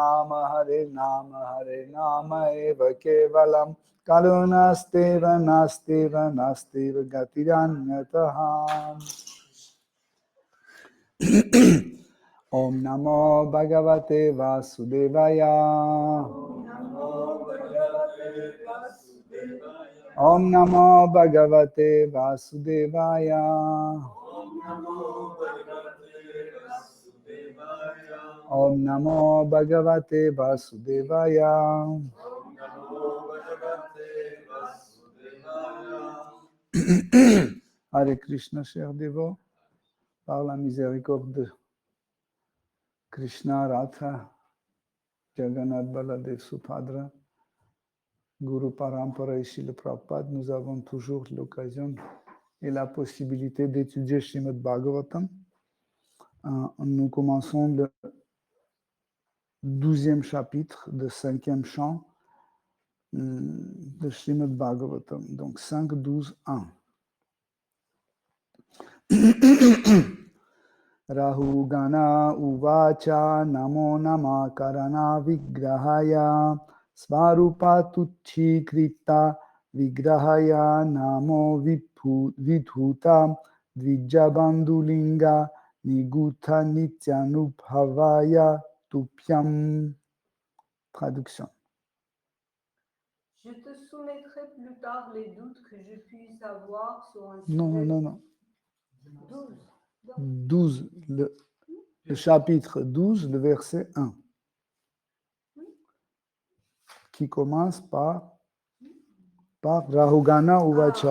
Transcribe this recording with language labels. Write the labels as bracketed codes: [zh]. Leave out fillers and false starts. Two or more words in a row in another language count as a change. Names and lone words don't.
[sa] Nama Eva Kevalam Karunasteva Nasteva Gatiranyataham Om Namo Bhagavate Vasudevaya Om Namo Bhagavate Vasudevaya Om Namo Bhagavate Vasudevaya Hare Krishna, [fr] chers dévots, par la miséricorde de Krishna, Radha, Jagannath Baladev Subhadra, Guru Parampara et Srila Prabhupada, nous avons toujours l'occasion et la possibilité d'étudier Srimad Bhagavatam. Nous commençons le 12e chapitre de 5e chant de Srimad Bhagavatam, donc 5, 12, 1. [sa] Rahu Gana Uvacha Namo Nama Karana Vigrahaya Svarupa Tucci Krita Vigrahaya Namo Vidhuta Dvijabandulinga Niguta Nityanubhavaya Tupyam. [fr] Traduction. Je te soumettrai plus tard les doutes que je puisse avoir sur un sujet. Non. 12, le chapitre 12, le verset 1, qui commence par Rahugana Uvacha.